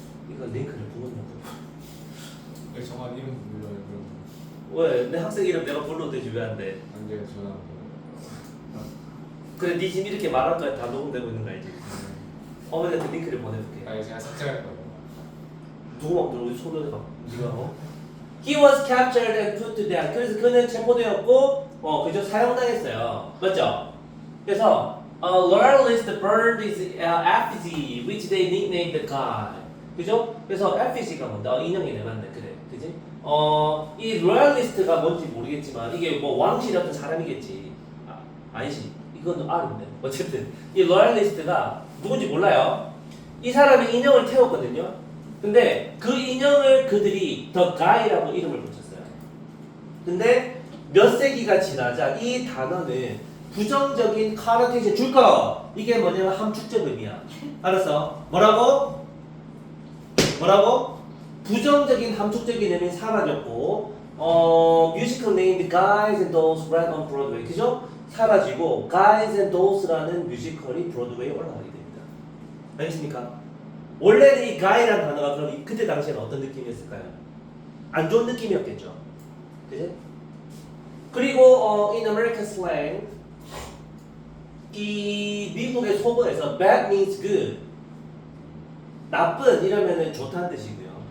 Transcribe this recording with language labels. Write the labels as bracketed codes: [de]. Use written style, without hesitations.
[ko] 이거 링크를 보내려고. 네, 정한 이름 불러요 그럼. 왜? 내 학생 이름 내가 불러도 되지 왜 안 돼? 안 돼요 전화. 그래 네 지금 이렇게 말한 거에 다 녹음되고 있는 거 알지? 어머니한테 링크를 보내줄게. 아니 제가 삭제할 거예요. 누구 막 들어? 손을 해봐. 네가 [en] He was captured and put to death. [ko] 그래서 그는 체포되었고, 그저 사형당했어요. 맞죠? [en] 그래서 loyalist burned his effigy, which they nicknamed the God. [ko] 그죠? 그래서 effigy가 뭔데? 인형이네, 맞네, 그래, 그지? 이 loyalist가 뭔지 모르겠지만 이게 뭐 왕실이었던 사람이겠지. 아니지. 이건 R인데. 어쨌든 이 loyalist가 누군지 몰라요. 이 사람이 인형을 태웠거든요. 근데 그 인형을 그들이 The Guy라고 이름을 붙였어요. 근데 몇 세기가 지나자 이 단어는 부정적인 컨노테이션 줄 거. 이게 뭐냐면 함축적 의미야. 알았어? 뭐라고? 부정적인 함축적인 의미 사라졌고 [en] musical named Guys and Dolls ran on Broadway. [ko] 그죠? 사라지고 Guys and Dolls라는 뮤지컬이 브로드웨이에 올라가게 됩니다. 알겠습니까? 원래는 이 guy라는 단어가 그럼 그때 당시에는 어떤 느낌이었을까요? 안 좋은 느낌이었겠죠. 그지? 그리고 [en] in American slang [ko] 이 미국의 속어에서 [en] bad means good [ko] 나쁜 이러면은 좋다는 뜻이고요.